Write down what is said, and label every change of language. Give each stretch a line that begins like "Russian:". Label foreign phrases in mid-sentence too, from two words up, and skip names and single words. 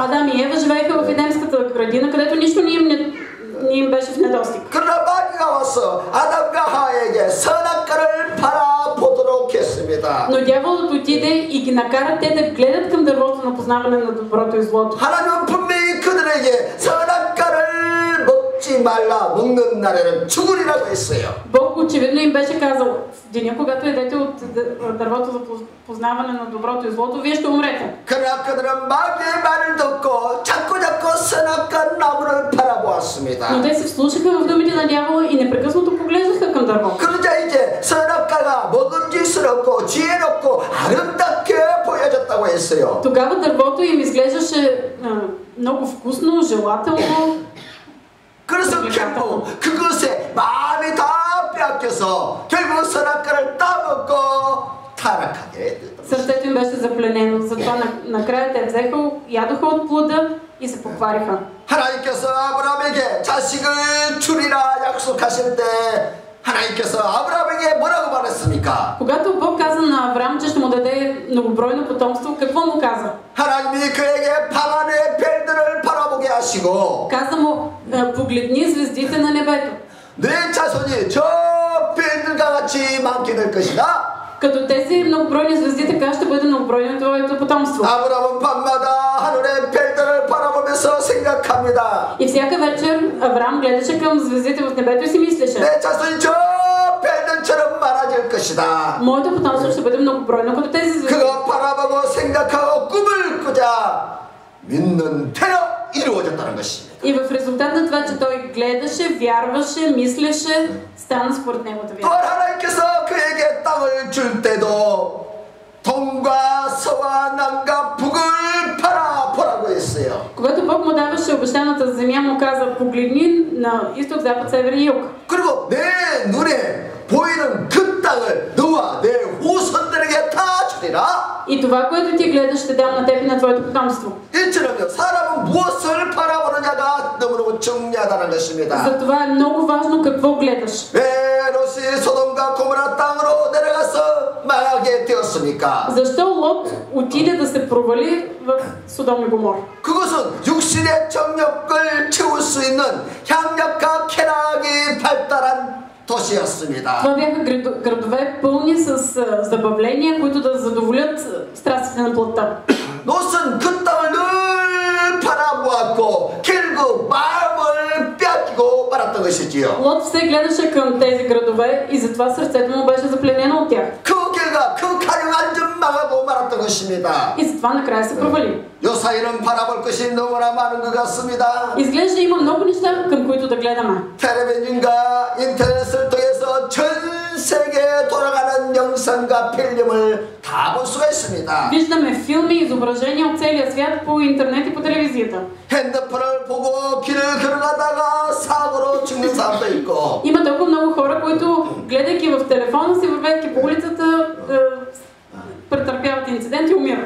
Bulgarian: Адам и Ева живееха в Едемската градина, където нищо не им беше в недостиг.
Korean: 그러나 마귀가 와서 아담과 하와에게 선악과를 바라보도록 했습니다.
Bulgarian: Но дяволът отиде и ги накара те да гледат към дървото на познаване на доброто и злото.
Korean: 하나님은 분명히 그들에게 선악과를 먹지 말라, 먹는 날에는 죽으리라고 했어요.
Bulgarian: Бог очевидно им беше казал: в деня, когато ядете от дървото за познаване на доброто и злото, вие ще умрете.
Korean: 그러나 그들은 마귀의 말을 듣고 자꾸 선악과 나무를 바라보았습니다.
Bulgarian: Но те се вслушаха в думите на дявола и непрекъснато поглеждаха към дървото.
Korean: 그러자 이제 선악과가 먹음직스럽고 지혜롭고 아름답게 보여졌다고 했어요.
Bulgarian: Тогава дървото им изглеждаше много вкусно, желателно.
Korean: 그래서 결국 그것에 마음이 다 빼앗겨서 결국 선악과를 따먹고 타락하게 됐다.
Bulgarian: Сърцето им беше запленено, затова накрая те взеха, ядоха от плода и се поквариха.
Korean: 하나님께서 아브라함에게 자식을 주리라 약속하실 때 하나님께서 아브라함에게 뭐라고 말했습니까?
Bulgarian: Когато Бог каза на Авраам, че ще му даде многобройно потомство, какво му каза?
Korean: 하나님이 그에게 밤하늘의 별들을 바라보게 하시고
Bulgarian: Каза му, погледни звездите на небето.
Korean: 내 자손이 저 별들과 같이 많게 될 것이다.
Bulgarian: Като тези многобройни звезди, така ще бъде многобройно твоето потомство.
Korean: 아브라함은 밤마다 하늘의 별들을 바라보면서 생각합니다.
Bulgarian: И всяка вечер Авраам гледаше към звездите в небето и си мислеше:
Korean: 내 자손이 저 별들처럼 많아질 것이다.
Bulgarian: моето потомство ще бъде многобройно като тези звезди.
Korean: 그거 바라보고 생각하고 꿈을 꾸자 믿는 대로 이루어졌다는 것입니다.
Bulgarian: И в резултат на това, че той гледаше, вярваше, мислеше, стана според неговата
Korean: 또
Bulgarian: вяра.
Korean: 하나님께서 그에게 땅을 줄 때도 동과 서와 남과 북을 바라보라고 했어요.
Bulgarian: Когато Бог му даваше обещаната земя, му каза: погледни на изток, запад, север и юг.
Korean: 그리고 내 눈에 보이는 그 땅을 너와 내 후손들에게 다 주리라.
Bulgarian: И това, което ти гледаш, ще дам на теб и на твоето потомство.
Korean: 이처럼요, 사람은 무엇을 바라보느냐가 너무너무 중요하다는 것입니다.
Bulgarian: Затова е много важно какво гледаш.
Korean: 왜 롯이 소돔과 고모라 땅으로 내려가서 망하게 되었습니까?
Bulgarian: Защо Лот отиде да се провали в Содом и Гомор?
Korean: 그것은 육신의 정욕을 채울 수 있는 향락과 쾌락이 발달한 도시였습니다.
Bulgarian: Това бяха градове пълни с забавления, които да задоволят страстите на плътта.
Korean: 롯은 그 땅을 늘 바라보았고 결국 마음을 뺏기고 말았던 것이지요.
Bulgarian: Лот все гледаше към тези градове и затова сърцето му беше запленено от тях.
Korean: 그 결과 그 가령한 점 망하고 말았던 것입니다.
Bulgarian: И затова накрая се провали.
Korean: 요사이는 바라볼 것이 너무나 많은 것 같습니다.
Bulgarian: Изглежда има много неща, към които да гледаме.
Korean: 텔레비전과 인터넷을 통해서 전 세계에 돌아가는 영상과 필름을 다 볼 수가 있습니다.
Bulgarian: Виждаме филми и изображения от целия свят по интернет и по телевизията.
Korean: 핸드폰을 보고 길을 걸어가다가 사고로 죽는 사람도 있고
Bulgarian: Има толкова много хора, които гледайки в телефона си, вървейки по улицата, претърпяват инцидент и умират.